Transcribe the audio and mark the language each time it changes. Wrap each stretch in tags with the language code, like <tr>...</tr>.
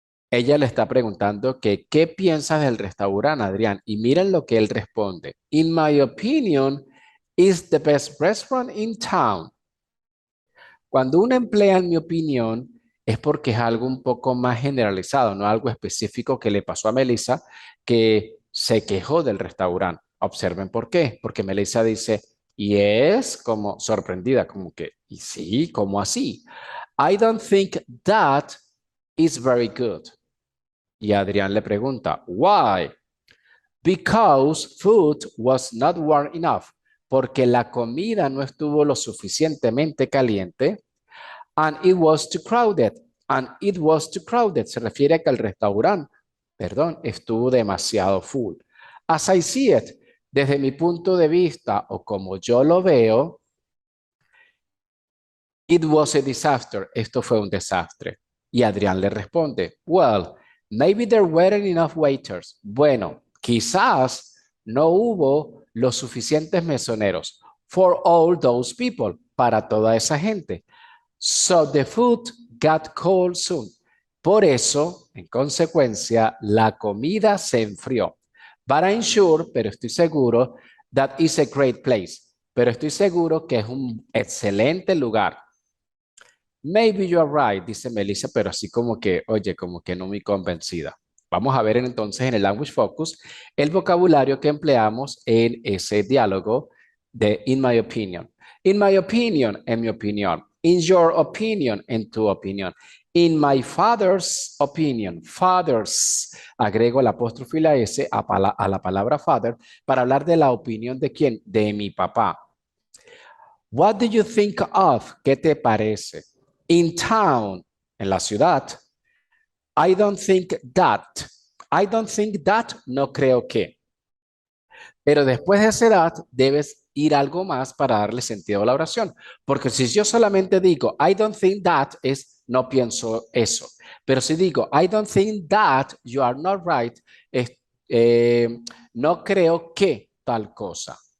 <es>Ella le está preguntando que, ¿qué piensas del restaurante, Adrián? Y miren lo que él responde.</es> <en>In my opinion, is the best restaurant in town.</en> <es>Cuando uno emplea en mi opinión, es porque es algo un poco más generalizado, no algo específico que le pasó a Melissa, que se quejó del restaurante. Observen por qué. Porque Melissa dice, Y es como sorprendida, como que, ¿y sí? ¿Cómo así?</es> <en>I don't think that is very good.</en> <es>Y Adrián le pregunta,</es> <en>why? Because food was not warm enough.</en> <es>Porque la comida no estuvo lo suficientemente caliente.</es> <en>And it was too crowded. And it was too crowded.</en> <es>Se refiere a que el restaurante, perdón, estuvo demasiado full.</es> <en>As I see it,</en> <es>desde mi punto de vista o como yo lo veo,</es> <en>it was a disaster.</en> <es>Esto fue un desastre. Y Adrián le responde,</es> <en>well, maybe there weren't enough waiters.</en> <es>Bueno, quizás no hubo los suficientes mesoneros</es> <en>for all those people,</en> <es>para toda esa gente.</es> <en>So the food got cold soon.</en> <es>Por eso, en consecuencia, la comida se enfrió.</es> <en>But I'm sure,</en> <es>pero estoy seguro,</es> <en>that is a great place.</en> <es>Pero estoy seguro que es un excelente lugar.</es> <en>Maybe you are right,</en> <es>dice Melissa, pero así como que, oye, como que no muy convencida. Vamos a ver entonces en el Language Focus el vocabulario que empleamos en ese diálogo de in my opinion.</es> <en>In my opinion,</en> <es>en mi opinión.</es> <en>In your opinion,</en> <es>en tu opinión.</es> <en>In my father's opinion,</en> <es>fathers, agrego la apóstrofe y la S a la palabra father para hablar de la opinión de quién, de mi papá.</es> <en>What do you think of?</en> <es>¿Qué te parece?</es> <en>In town,</en> <es>en la ciudad.</es> <en>I don't think that. I don't think that,</en> <es>no creo que. Pero después de esa edad, debes ir algo más para darle sentido a la oración. Porque si yo solamente digo,</es> <en>I don't think that,</en> <es>es no pienso eso. Pero si digo,</es> <en>I don't think that you are not right,</en> <es>es, no creo que tal cosa.</es>